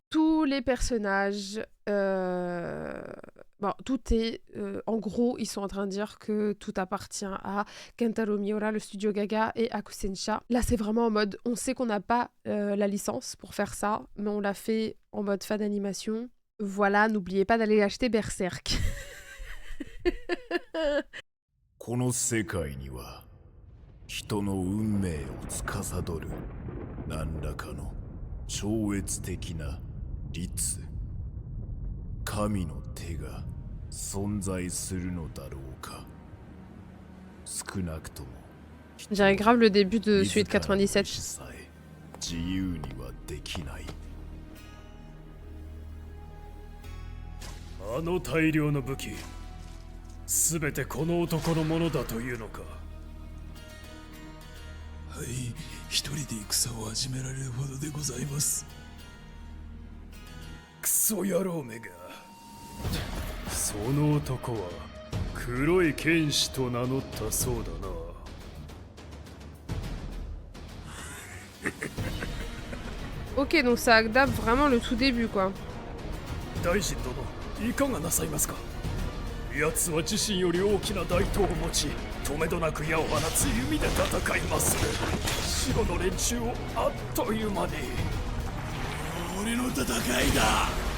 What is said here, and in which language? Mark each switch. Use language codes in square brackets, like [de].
[fr] Tous les personnages, bon, tout est, en gros, ils sont en train de dire que tout appartient à Kentaro Miura, le studio Gaga et Akusensha. Là, c'est vraiment en mode, on sait qu'on n'a pas la licence pour faire ça, mais on l'a fait en mode fan d'animation. Voilà, n'oubliez pas d'aller acheter Berserk. [ja] この世界には人の運命を司る何らかの超越的な律神の手が存在するのだろうか少なくとも [fr] J'irais grave le début de celui de 97. [ja] 自由にはできないあの大量の武器すべてこの男のものだというのか。はい、一人で戦を始められるほどでございます。クソ野郎めが。その男は黒い剣士と名乗ったそうだな。 [fr] Ok, donc ça adapte vraiment le tout début, quoi. [ja] 大臣殿、いかがなさいますか。奴は自身より大きな大刀を持ち、止めどなく矢を放つ弓で戦いまする。白の連中をあっという間に。俺の戦いだ。